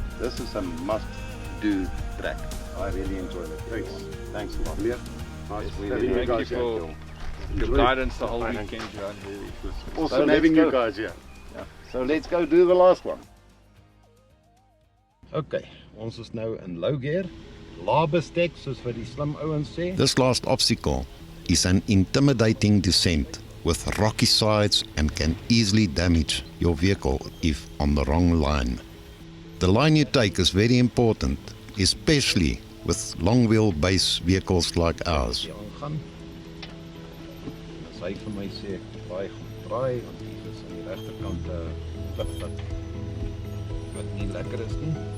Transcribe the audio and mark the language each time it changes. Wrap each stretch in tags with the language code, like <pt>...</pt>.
<en>This is a must-do track. I really enjoyed it. Thanks a lot. Nice. Thank you for your guidance the whole weekend, John. Really. Awesome having you guys here. So let's go do the last one.</en> <af>Okay, ons is nou in low gear. Lae bestek soos wat die slim ouens sê.</af> <en>This last obstacle is an intimidating descent with rocky sides and can easily damage your vehicle if on the wrong line. The line you take is very important, especially with long wheelbase vehicles like ours.</en> <af>As hy vir my sê, baie gaan draai, want hier is aan die regterkant 'n klip wat nie lekker is nie.</af>